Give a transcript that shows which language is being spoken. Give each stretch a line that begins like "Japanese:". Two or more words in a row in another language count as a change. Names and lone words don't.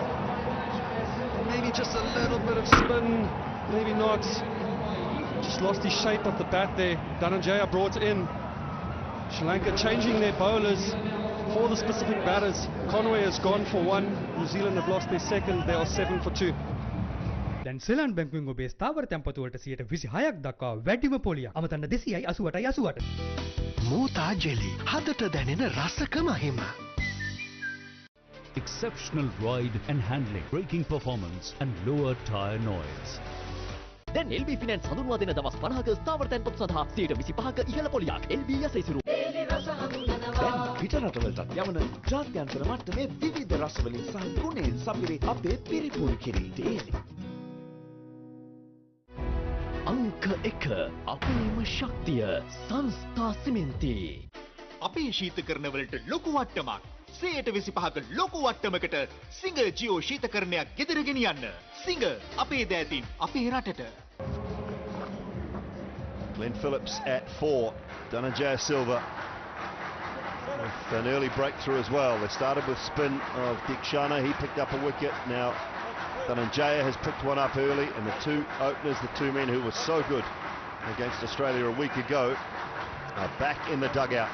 English: Maybe just a little bit of spin, maybe not. Just lost his shape of the bat there. Dhananjaya brought in. Sri Lanka changing their bowlers for the specific batters. Conway has gone for 1. New Zealand have lost their second. They are 7 for 2.
Sinhala: දැන් ශ්‍රී බැංකුවෙන් ඔබේ ස්ථාවර තැන්පතුවලට 26ක් දක්වා වැඩිම පොලියක් අමතන්න 288. මෝතා ජෙලි හදට දැනෙන රසකම හිම.
English: Exceptional ride and handling, braking performance and lower tire noise.
Sinhala: දැන් LB ෆිනන්ස් හඳුන්වා දෙන දවස් 50ක ස්ථාවර තැන්පතු සඳහා 25ක ඉහළ පොලියක් LB යසයිසුරු. දැන් පිටරටවලටත් යවන ජාත්‍යන්තර මට්ටමේ විවිධ රසවලින් සහ ගුණයෙන් සපිරි අපේ පිරිපුන් කිරීටි. අංක 1 අපේම ශක්තිය සංස්ථා සිමෙන්ති. අපේ ශීතකරණවලට ලොකු වට්ටමක් 125ක ලොකු වට්ටමකට සිංග ජියෝ ශීතකරණයක් ගෙදර ගෙනියන්න. සිංග අපේ දෑතින් අපේ රටට.
English: Glenn Phillips at 4. Dhananjaya Silva with an early breakthrough as well. They started with spin of Dikshana. He picked up a wicket. Now Dhananjaya has picked one up early, and the 2 openers, the 2 men who were so good against Australia a week ago, are back in the dugout.